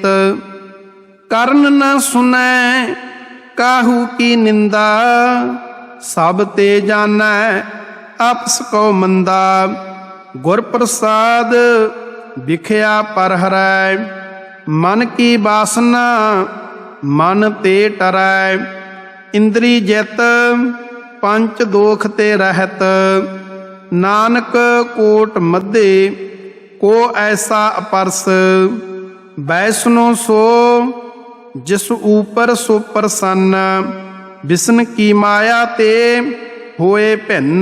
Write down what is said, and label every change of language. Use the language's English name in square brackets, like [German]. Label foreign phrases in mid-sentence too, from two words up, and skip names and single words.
[Braj] कर्ण न सुनै काहू की निंदा, सब ते जानै आपस को मंदा। गुर प्रसाद बिखया पर हरै, मन की वासना मन ते टरै। इंद्री जित पंच दोख ते रहित। नानक कोट मध्ये को ऐसा अपरस। वैसनो सो जिस ऊपर सो प्रसन्न। विशन की माया ते होए भिन्न।